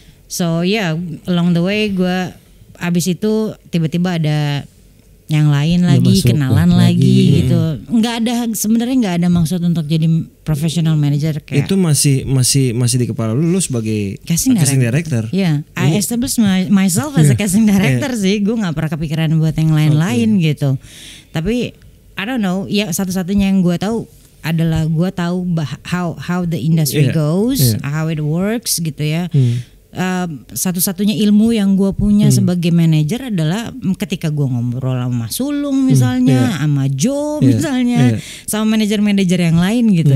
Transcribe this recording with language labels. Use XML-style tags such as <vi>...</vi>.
<en>So along the way</en> <id>gue abis itu tiba-tiba ada yang lain lagi, kenalan lagi gitu. Sebenarnya nggak ada maksud untuk jadi professional manager kayak. Itu masih di kepala lu sebagai casting director.</id> <en>Yeah, I established myself as a casting director sih.</en> <id>Gue nggak pernah kepikiran buat yang lain-lain gitu. Tapi</id> <en>I don't know.</en> <id>Ya satu-satunya yang gue tahu adalah gue tahu</id> <en>how the industry goes, how it works</en> <id>gitu ya. Satu-satunya ilmu yang gue punya sebagai manajer adalah ketika gue ngobrol sama Sulung misalnya, sama Joe misalnya, sama manajer-manajer yang lain gitu.</id>